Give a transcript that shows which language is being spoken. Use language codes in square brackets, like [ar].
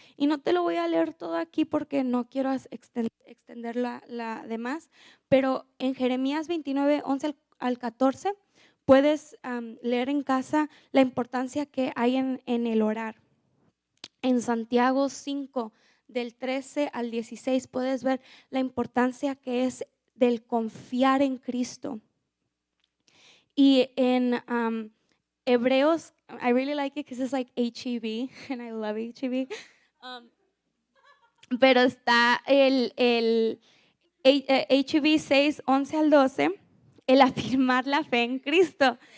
[es] Y no te lo voy a leer todo aquí porque no quiero extender la demás, pero en Jeremías 29, 11 al 14 puedes leer en casa la importancia que hay en el orar. En Santiago 5, del 13 al 16 puedes ver la importancia que es del confiar en Cristo. Y en Hebreos, [en] I really like it because it's like HEB, and I love HEB. [es] Pero está el HEB 6, 11 al 12, el afirmar la fe en Cristo.